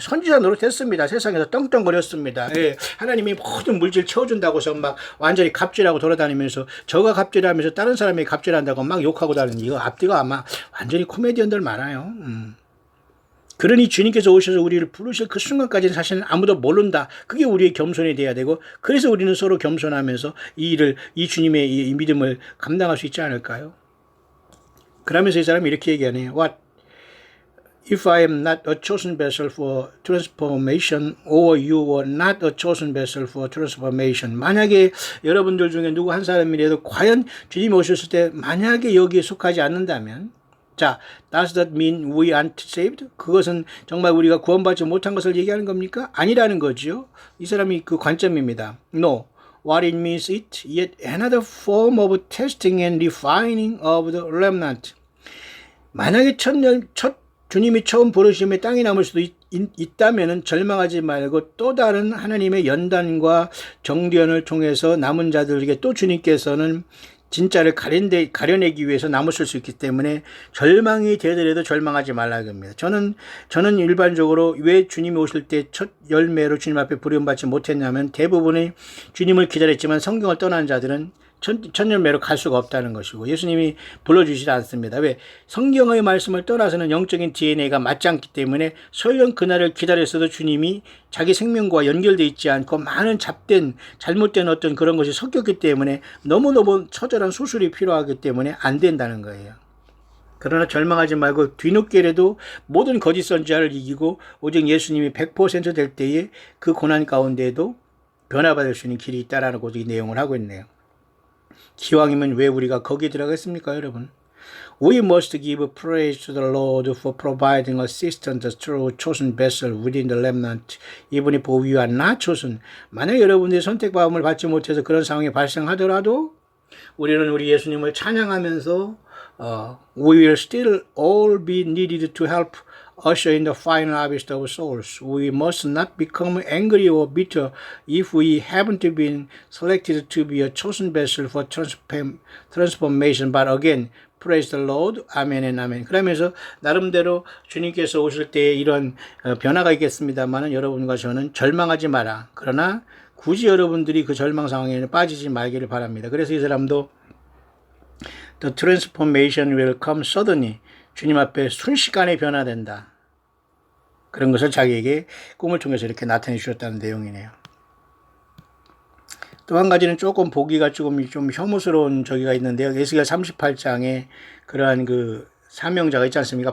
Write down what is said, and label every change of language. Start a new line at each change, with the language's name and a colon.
Korean: 선지자 노릇했습니다. 세상에서 떵떵거렸습니다. 예, 하나님이 모든 물질 채워준다고 해서 막 완전히 갑질하고 돌아다니면서 저가 갑질하면서 다른 사람이 갑질한다고 막 욕하고 다니는 이거 앞뒤가 아마 완전히 코미디언들 많아요. 그러니 주님께서 오셔서 우리를 부르실 그 순간까지는 사실은 아무도 모른다. 그게 우리의 겸손이 돼야 되고, 그래서 우리는 서로 겸손하면서 이 주님의 이 믿음을 감당할 수 있지 않을까요? 그러면서 이 사람이 이렇게 얘기하네요.
English: What if I am not a chosen vessel for transformation, or you were not a chosen vessel for transformation?
Korean: 만약에 여러분들 중에 누구 한 사람이라도 과연 주님이 오셨을 때 만약에 여기에 속하지 않는다면, 자,
English: does that mean we aren't saved?
Korean: 그것은 정말 우리가 구원받지 못한 것을 얘기하는 겁니까? 아니라는 거죠. 이 사람이 그 관점입니다.
English: No. What it means is yet another form of testing and refining of the remnant.
Korean: 만약에 주님이 처음 부르심에 땅이 남을 수도 있다면 절망하지 말고 또 다른 하나님의 연단과 정련을 통해서 남은 자들에게 또 주님께서는 진짜를 가려내기 위해서 남으실 수 있기 때문에 절망이 되더라도 절망하지 말라고 합니다. 저는 일반적으로 왜 주님이 오실 때 첫 열매로 주님 앞에 부름받지 못했냐면 대부분의 주님을 기다렸지만 성경을 떠난 자들은 천열매로 갈 수가 없다는 것이고 예수님이 불러주시지 않습니다. 왜? 성경의 말씀을 떠나서는 영적인 DNA가 맞지 않기 때문에 설령 그날을 기다렸어도 주님이 자기 생명과 연결되어 있지 않고 많은 잘못된 어떤 그런 것이 섞였기 때문에 너무너무 처절한 수술이 필요하기 때문에 안 된다는 거예요. 그러나 절망하지 말고 뒤늦게라도 모든 거짓 선지자를 이기고 오직 예수님이 100% 될 때에 그 고난 가운데에도 변화받을 수 있는 길이 있다라는 이 내용을 하고 있네요. 기왕이면 왜 우리가 거기에 들어가겠습니까, 여러분?
English: We must give praise to the Lord for providing assistance through chosen vessel within the remnant, even if we are not chosen.
Korean: 만약 여러분들이 선택받음을 받지 못해서 그런 상황이 발생하더라도 우리는 우리 예수님을 찬양하면서
English: we will still all be needed to help usher in the final harvest of souls. We must not become angry or bitter if we haven't been selected to be a chosen vessel for transformation. But again, praise the Lord. 아멘 and 아멘.
Korean: 그러면서 나름대로 주님께서 오실 때 이런 변화가 있겠습니다만 여러분과 저는 절망하지 마라. 그러나 굳이 여러분들이 그 절망 상황에 빠지지 말기를 바랍니다. 그래서 이 사람도
English: The transformation will come suddenly.
Korean: 주님 앞에 순식간에 변화된다. 그런 것을 자기에게 꿈을 통해서 이렇게 나타내 주셨다는 내용이네요. 또 한 가지는 조금 보기가 좀 혐오스러운 저기가 있는데요. 에스겔 38장에 그러한 그 사명자가 있지 않습니까?